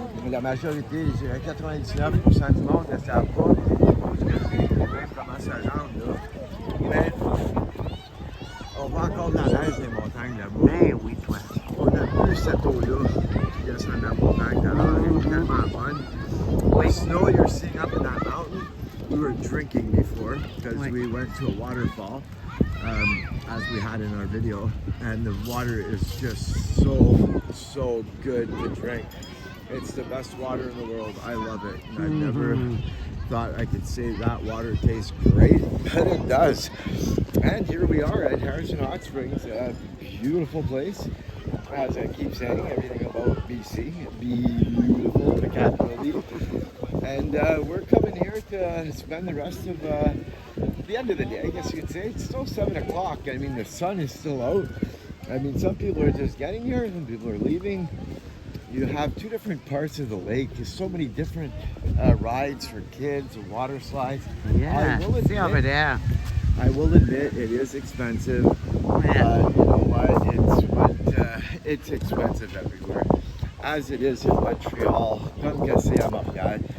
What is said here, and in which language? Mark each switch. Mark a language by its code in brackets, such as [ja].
[fr] La majorité, je dirais 99% du monde ne savent pas où même comment ça rentre. Là. Mais on voit encore de la neige des montagnes là-bas. Ben oui, toi. On a plus cette eau-là qui descend de la montagne. Alors, elle est tellement bonne. Oui. [en] The snow you're seeing up in that mountain, we were drinking before because [fr] Oui. [en] we went to a waterfall, as we had in our video, and the water is just so good to drink. It's the best water in the world. I love it. And I've never thought I could say that water tastes great, but it does. And here we are at Harrison Hot Springs, a beautiful place. As I keep saying, everything about BC, beautiful, the capital. And we're coming here to spend the rest of the end of the day, I guess you could say. It's still 7 o'clock. I mean, the sun is still out. I mean, some people are just getting here, some people are leaving. You have 2 different parts of the lake. There's so many different rides for kids, water slides. Yeah, see over there. I will admit it is expensive. Yeah. You know what? It's expensive everywhere. As it is in Montreal, [fr] comme que c'est à Montréal.